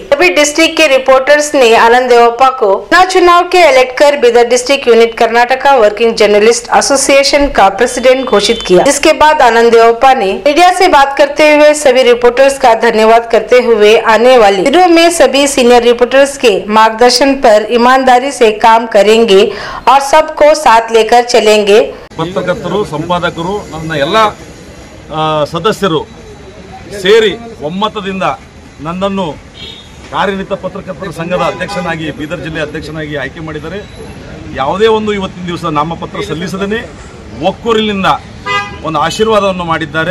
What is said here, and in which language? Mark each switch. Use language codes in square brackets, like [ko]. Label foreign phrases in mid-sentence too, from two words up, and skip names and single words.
[hi] सभी डिस्ट्रिक्ट के रिपोर्टर्स ने आनंद देवप्पा को चुनाव के इलेक्ट कर बिदर डिस्ट्रिक्ट यूनिट कर्नाटका वर्किंग जर्नलिस्ट एसोसिएशन का प्रेसिडेंट घोषित किया। जिसके बाद आनंद देवप्पा ने मीडिया से बात करते हुए सभी रिपोर्टर्स का धन्यवाद करते हुए आने वाले दिनों में सभी [en] senior reporters [hi] के मार्गदर्शन पर ईमानदारी से काम करेंगे और सबको साथ लेकर चलेंगे। [kn] ಪತ್ರಕರ್ತರು, ಸಂಪಾದಕರು, ನನ್ನ ಎಲ್ಲ ಸದಸ್ಯರು ಸೇರಿ ಒಮ್ಮತದಿಂದ ನನ್ನನ್ನು ಕಾರ್ಯನಿರತ ಪತ್ರಕರ್ತರ ಸಂಘದ ಅಧ್ಯಕ್ಷನಾಗಿ, ಬೀದರ್ ಜಿಲ್ಲೆ ಅಧ್ಯಕ್ಷನಾಗಿ ಆಯ್ಕೆ ಮಾಡಿದ್ದಾರೆ. ಯಾವುದೇ ಒಂದು ಇವತ್ತಿನ ದಿವಸ ನಾಮಪತ್ರ ಸಲ್ಲಿಸದೇ ಒಕ್ಕೂರಿನಿಂದ ಒಂದು ಆಶೀರ್ವಾದವನ್ನು ಮಾಡಿದ್ದಾರೆ.